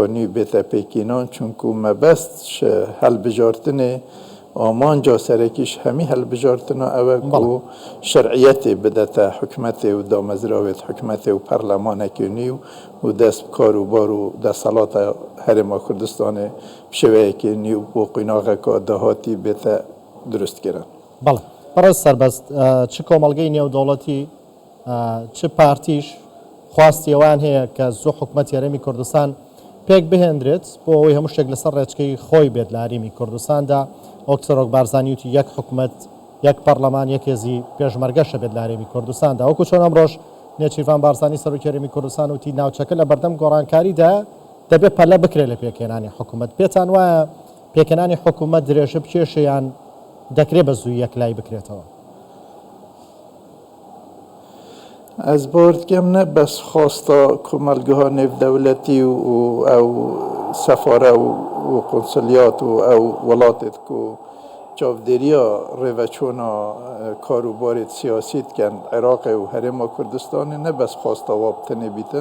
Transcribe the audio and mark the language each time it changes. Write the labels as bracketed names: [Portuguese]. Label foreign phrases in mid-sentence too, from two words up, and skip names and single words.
[Kurdish] nû bête pêkînan çunku mebest ji helbijardinê amanca serekî ji hemî helbijardina ew e ku şer'iyetê bidete hikûmetê û damezravê hikûmetê û perlemanekê nû û dest bi kar û bar û desthelata Herêma Kurdistanê bi şêweyekê nû bo qûnaxeka dahatî bête durustkirin. [Central Kurdish] بەڵێ بەڕێز سەربەست چ کۆمەڵگەی نێودەوڵەتی چ پارتیش خواستی ئەوان هەیە کە زوو حکوومەتی هەرێمی کوردستان پێک بهێنرێت بۆ ئەوەی هەموو شتێک لەسەر ڕێچکەی خۆی بێت لە هەرێمی کوردستاندا وەک سەرۆک بارزانانی وتی یەک حکوومەت یەک پەرلەمان یەک هێزی پێشمەرگەشە بێت لە هەرێمی کوردستاندا وەکو چۆن ئەمڕۆژ نێچیروان بارزانانی سەرۆکی هەرێمی کوردستان وتی ناوچەکە لە بەردەم گۆڕانکاریدا دەبێت پەلە بکرێت لە پێکهێنانی حکوومەت. پێتان وایە پێکهێنانی حکوومەت درێژە بکێشەیان دەکرێت بە زووی یەکلای بکرێتەوە؟ [Kurdish] Ez bar dikim ne bes xwasta komelgeha nêvdewletî û ew sefare û konsulyat û ew welatê ku çavdêriya rêveçûna karûbarê siyasî dikin Iraqê û Herêma Kurdistanê ne bes xwasta wa tenê bîtin.